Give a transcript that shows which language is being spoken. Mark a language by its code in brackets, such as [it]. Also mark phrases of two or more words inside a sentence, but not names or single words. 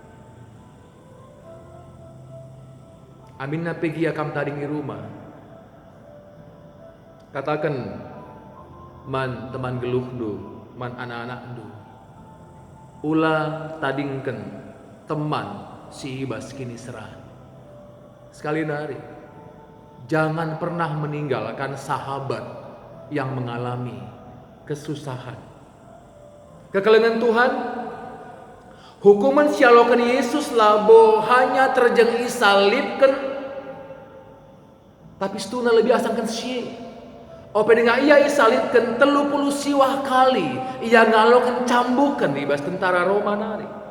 [btx] Amin na pegi akam tadingi rumah. Katakan man teman geluh du, man anak-anak du. Ula tadingkan teman si ibas kini serah. Sekali nari, [id] jangan pernah meninggalkan sahabat yang mengalami kesusahan. [btx] Kekelengan Tuhan, hukuman sialokan Yesus labo hanya terjeng isalibkan, tapi stuna lebih asangkan sie. Ope dengan ia isalibkan 30 siwah kali, ia ngalokan cambukan ibas tentara Roma nari.